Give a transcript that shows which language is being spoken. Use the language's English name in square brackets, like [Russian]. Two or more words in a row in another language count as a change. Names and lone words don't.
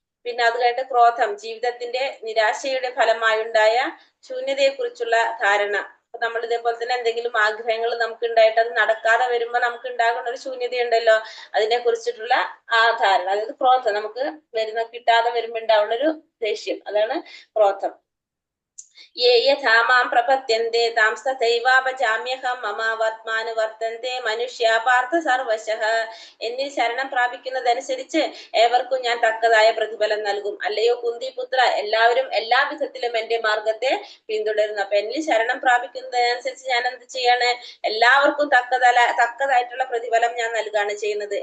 [Malayalam] പിന്നെ അത് കഴിഞ്ഞിട്ട് ക്രോധം, ജീവിതത്തിന്റെ നിരാശയുടെ ഫലമായുണ്ടായ ശൂന്യതയെക്കുറിച്ചുള്ള ധാരണ. നമ്മൾ ഇതേപോലെ തന്നെ എന്തെങ്കിലും ആഗ്രഹങ്ങൾ നമുക്ക് ഉണ്ടായിട്ട് അത് നടക്കാതെ വരുമ്പോ നമുക്ക് ഉണ്ടാകുന്ന ഒരു ശൂന്യതയുണ്ടല്ലോ, അതിനെ കുറിച്ചിട്ടുള്ള ആ ധാരണ. അതായത് ക്രോധം, നമുക്ക് കിട്ടാതെ വരുമ്പോ ഉണ്ടാവുന്ന ഒരു ദേഷ്യം, അതാണ് ക്രോധം. [Sanskrit] ये यथा मां प्रपद्यन्ते तां तथैवापजाम्यहं मम वर्तन्ते मनुष्य पार्थ सर्वशः. [Malayalam] എന്നിൽ ശരണം പ്രാപിക്കുന്നതനുസരിച്ച് ഏവർക്കും ഞാൻ തക്കതായ പ്രതിഫലം നൽകും. അല്ലയോ കുന്തിപുത്ര, എല്ലാവരും എല്ലാ വിധത്തിലും എന്റെ മാർഗത്തെ പിന്തുടരുന്നു. അപ്പൊ എന്നിൽ ശരണം പ്രാപിക്കുന്നതനുസരിച്ച് ഞാൻ എന്ത് ചെയ്യാണ്? എല്ലാവർക്കും തക്കതായിട്ടുള്ള പ്രതിഫലം ഞാൻ നൽകുകയാണ് ചെയ്യുന്നത്.